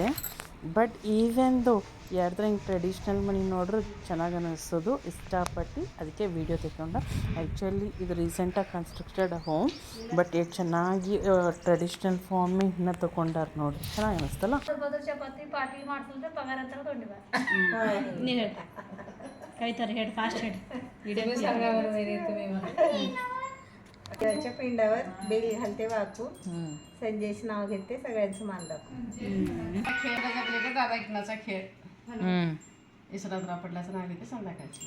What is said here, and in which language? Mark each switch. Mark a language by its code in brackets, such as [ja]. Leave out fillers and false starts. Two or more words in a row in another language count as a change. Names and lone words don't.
[kn] ಬಟ್ ಈವೆಂದು ಯಾರ್ದ್ರ ಹಿಂಗೆ ಟ್ರೆಡಿಷ್ನಲ್ ಮನೆ ನೋಡ್ರೆ ಚೆನ್ನಾಗಿ ಅನ್ನಿಸೋದು, ಇಷ್ಟಪಟ್ಟು ಅದಕ್ಕೆ ವೀಡಿಯೋ ತೆಕ್ಕೊಂಡೆ. ಆ್ಯಕ್ಚುಲಿ ಇದು ರೀಸೆಂಟಾಗಿ [en] constructed home, [kn] ಬಟ್ ಎಷ್ಟು ಚೆನ್ನಾಗಿ [en] traditional form [kn] ಇನ್ನೂ ತೊಗೊಂಡಾರ ನೋಡಿರಿ. ಚೆನ್ನಾಗಿ ಅನ್ನಿಸ್ತಲ್ಲ. काही तर हेड फास्ट हेड [mr] तुम्ही सांगा बरं वहिनी, तुम्ही मला. त्याच्या पिंडावर बेल घालते वाकून, संजयचं नाव घेते, सगळ्यांचं मान दाखवून. खेळ बघितले तर दादा इकनाचा खेळ इसरात पडल्याचं नाव घेते संध्याकाळची.